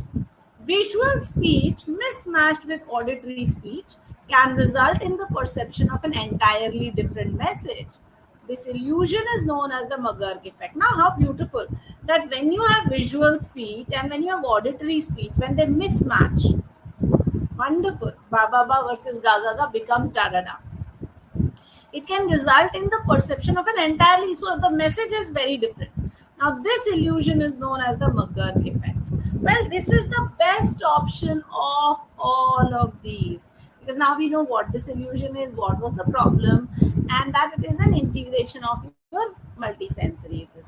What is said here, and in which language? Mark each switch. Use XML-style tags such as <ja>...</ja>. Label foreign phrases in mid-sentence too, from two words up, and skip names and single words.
<en>Visual speech mismatched with auditory speech can result in the perception of an entirely different message. This illusion is known as the McGurk effect. Now, how beautiful that when you have visual speech and when you have auditory speech, when they mismatch, wonderful. Ba ba ba versus ga ga ga becomes da da da. It can result in the perception of an entirely, so the message is very different. Now this illusion is known as the McGurk effect. Well, this is the best option of all of these, because now we know what this illusion is, what was the problem, and that it is an integration of your multisensory this thing.</en>